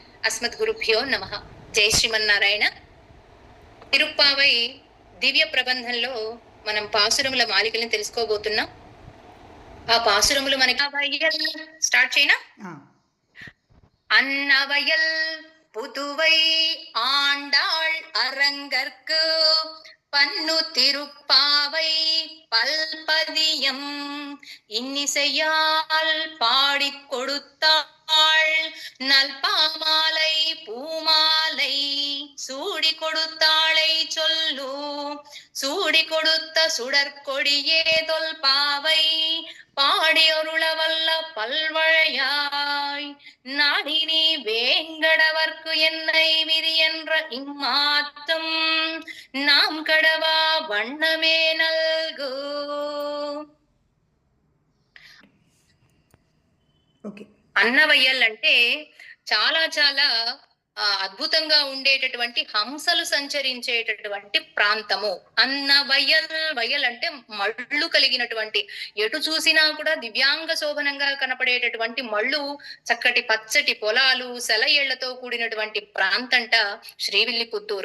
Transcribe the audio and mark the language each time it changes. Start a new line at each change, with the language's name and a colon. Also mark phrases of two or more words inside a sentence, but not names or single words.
Telugu: అస్మద్గురుభ్యో నమః. జై శ్రీమన్నారాయణ. తిరుప్పావై దివ్య ప్రబంధంలో మనం పాసురముల మాలికల్ని తెలుసుకోబోతున్నాం. ఆ పాసురములు మనకి స్టార్ట్ చేయనా?
Tamil: అన్నవయల్ புதுவை ஆண்டாள் அரங்கற்கு பன்னு திருப்பாவை பல்பதியம் இன்னிசையால் பாடிக் கொடுத்தாள் நல்பாமாலை பூமாலை சூடி கொடுத்தாளை சொல்லு சூடி கொடுத்த சுடற்கொடியே தொல்பாவை பாடியொருளவல்ல பல்வழையாய் நாடினி வேங்கடவர்க்கு என்னை விதி என்ற இம்மாத்தம் நாம் கடவா வண்ணமே நல்கு.
Telugu: అన్నవయ్యల్ అంటే చాలా చాలా అద్భుతంగా ఉండేటటువంటి హంసలు సంచరించేటటువంటి ప్రాంతము. అన్నవయల్, వయల్ అంటే మళ్ళు కలిగినటువంటి, ఎటు చూసినా కూడా దివ్యాంగ శోభనంగా కనపడేటటువంటి మళ్ళు, చక్కటి పచ్చటి పొలాలు, సెలయేళ్లతో కూడినటువంటి ప్రాంతంట శ్రీవిల్లిపుత్తూరు.